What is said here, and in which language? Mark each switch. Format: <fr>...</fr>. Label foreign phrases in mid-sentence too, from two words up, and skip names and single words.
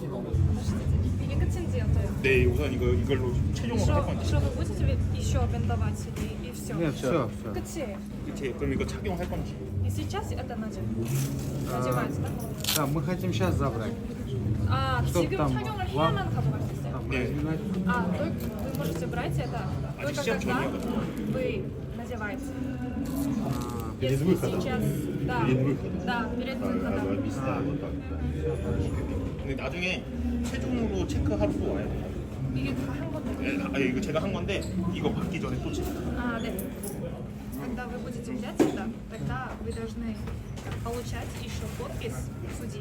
<ko>이게 끝인지였어요. 네, 우선 이걸로 최종으로 할 건지.</ko> <ru>что вы будете еще бинтовать и все? Нет, все.</ru> <ko>끝이에요. 그치, 그럼 이거 착용할 건지.</ko> <ru>И сейчас это надевается, да? Да, мы хотим сейчас забрать. А, Чтоб</ru> <ko>지금</ko> <ru>там</ru> <ko>착용을</ko> <ru>вам-</ru> <ko>해야만 가져갈 수 있어요? 네.</ko> <ru>А, только вы можете брать это</ru> <ko>아직</ko> <ru>только</ru> <ko>시험</ko> <ru>когда</ru> <ko>전이거든요.</ko> <ru>вы надеваете. перед Если выходом. сейчас, да, перед выходом. да, перед выходом.</ru> <ko>근데 나중에 최종으로 체크하러 또 와야 돼요. 이게 다 한 건데. 이거 제가 한 건데 이거 받기 전에 또 체크.</ko> <ru>А, да. Когда вы будете взять это, тогда вы должны получать еще подпись судьи.</ru>